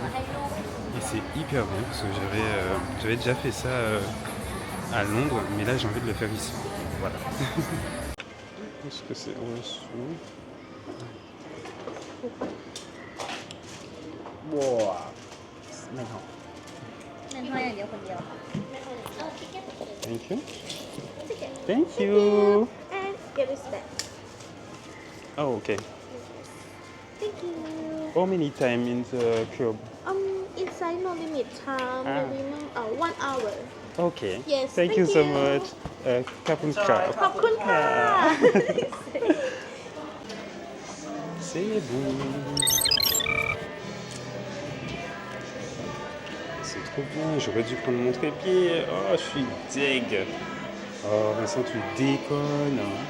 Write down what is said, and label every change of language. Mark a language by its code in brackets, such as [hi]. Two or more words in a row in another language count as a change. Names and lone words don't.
[fr] Et c'est hyper bien parce que j'avais déjà fait ça à Londres, mais là j'ai envie de le faire ici. Voilà. Est-ce que c'est en dessous? Wow. Maintenant. [en] Thank you. Thank you. And get this back. Oh, okay. Thank you. How many time in the cube? Inside no limit time, minimum 1 hour. Okay. Yes. Thank you so much. [th] ขอบคุณครับ. ขอบคุณค่ะ [fr] C'est bon. C'est trop bien. J'aurais dû prendre mon trépied. Oh, je suis deg. Oh, Vincent, tu déconnes.